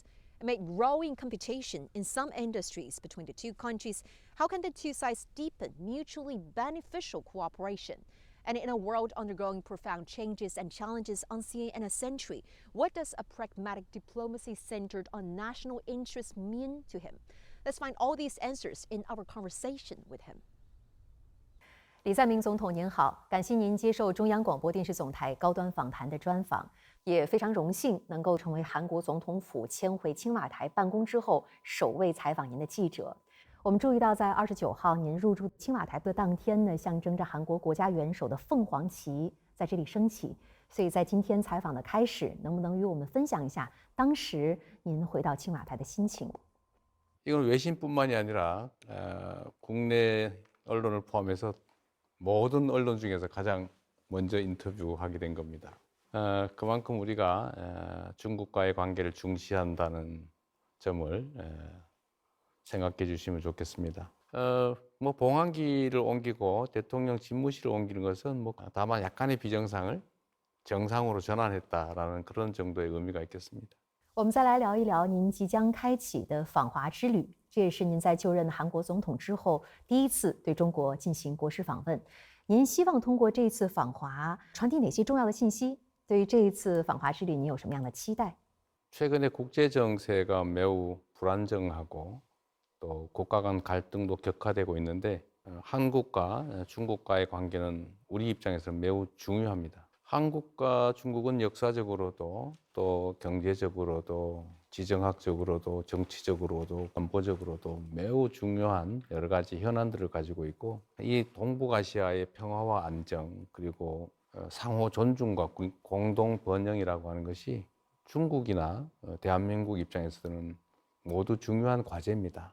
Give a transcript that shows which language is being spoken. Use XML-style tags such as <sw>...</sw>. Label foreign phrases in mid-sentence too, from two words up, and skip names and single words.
<en>Amid growing competition in some industries between the two countries, how can the two sides deepen mutually beneficial cooperation? And in a world undergoing profound changes and challenges unseen in a century, what does a pragmatic diplomacy centered on national interests mean to him? Let's find all these answers in our conversation with him.</en> <zh>李在明总统您好，感谢您接受中央广播电视总台高端访谈的专访，也非常荣幸能够成为韩国总统府迁回青瓦台办公之后首位采访您的记者。我们注意到，在29号您入驻青瓦台的当天呢，象征着韩国国家元首的凤凰旗在这里升起。所以在今天采访的开始，能不能与我们分享一下当时您回到青瓦台的心情？</zh> <ko>이건 외신뿐만이 아니라 국내 언론을 포함해서 모든 언론 중에서 가장 먼저 인터뷰하게 된 겁니다. 그만큼 우리가 중국과의 관계를 중시한다는 점을 생각해 주시면 좋겠습니다. 뭐 봉황기를 옮기고 대통령 집무실을 옮기는 것은 뭐 다만 약간의 비정상을 정상으로 전환했다라는 그런 정도의 의미가 있겠습니다.</ko> <zh>我们再来聊一聊您即将开启的访华之旅，这也是您在就任韩国总统之后第一次对中国进行国事访问。您希望通过这一次访华传递哪些重要的信息？对于这一次访华之旅，您有什么样的期待？</zh> <ko>최근에 국제 정세가 매우 불안정하고 또 국가 간 갈등도 격화되고 있는데 한국과 중국과의 관계는 우리 입장에서 매우 중요합니다. 한국과 중국은 역사적으로도 또 경제적으로도 지정학적으로도 정치적으로도 안보적으로도 매우 중요한 여러 가지 현안들을 가지고 있고 이 동북아시아의 평화와 안정 그리고 상호 존중과 공동 번영이라고 하는 것이 중국이나 대한민국 입장에서는 모두 중요한 과제입니다.</ko>